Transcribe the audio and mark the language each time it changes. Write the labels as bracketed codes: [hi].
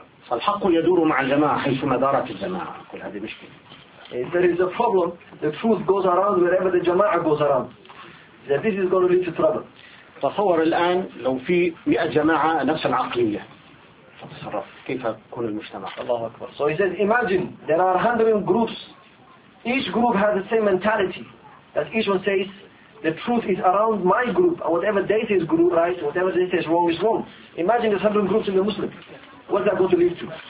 [ar] فالحق يدور مع الجماعة حيثما دارت الجماعة. كل هذه مشكلة. [en] If there is a problem, the truth goes around wherever the jama'a goes around. That this is going to lead to trouble. [ar] تصور الآن لو في 100 جماعة نفس العقلية. تصرف كيف يكون المجتمع؟ الله أكبر. [en] So he says, imagine there are 100 groups. Each group has the same mentality. That each one says, the truth is around my group, or whatever they say is group right, whatever they say is wrong is wrong. Imagine there's 100 groups in the Muslim. What's that going to lead to?